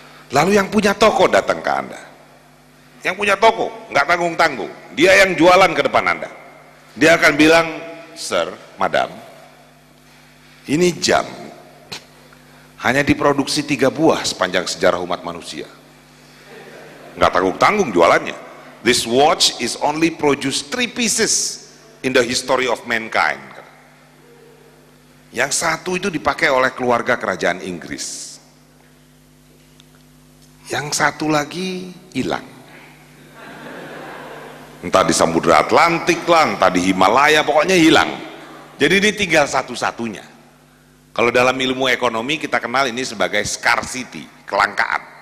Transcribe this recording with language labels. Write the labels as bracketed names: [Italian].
[Indonesian] Lalu yang punya toko datang ke Anda. Yang punya toko, nggak tanggung-tanggung. Dia yang jualan ke depan Anda. Dia akan bilang, "Sir, madam, ini jam hanya diproduksi 3 buah sepanjang sejarah umat manusia." Nggak tanggung-tanggung jualannya. [English] "This watch is only produced 3 pieces in the history of mankind." [Indonesian] Yang satu itu dipakai oleh keluarga kerajaan Inggris. Yang satu lagi hilang. Entah di Samudra Atlantik lah, entah di Himalaya, pokoknya hilang. Jadi ini tinggal satu-satunya. Kalau dalam ilmu ekonomi kita kenal ini sebagai scarcity, kelangkaan.